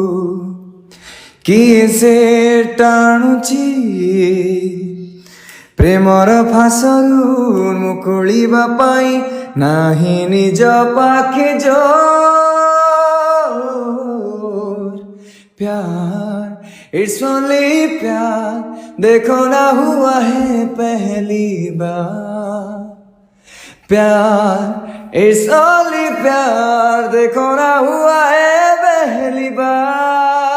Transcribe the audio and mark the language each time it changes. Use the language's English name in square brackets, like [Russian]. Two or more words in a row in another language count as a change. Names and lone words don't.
[Odia] କିଏ ସେ ଟାଣୁଛି ପ୍ରେମର ଫାଶରୁ ମୁକୁଳିବା ପାଇଁ ନାହିଁ ନିଜ ପାଖେ ଜୋର [Hindi] प्यार [English] it's only [Hindi] प्यार देखो ना हुआ है पहली बार प्यार [English] it's only [Hindi] प्यार देखो ना हुआ है पहली बार।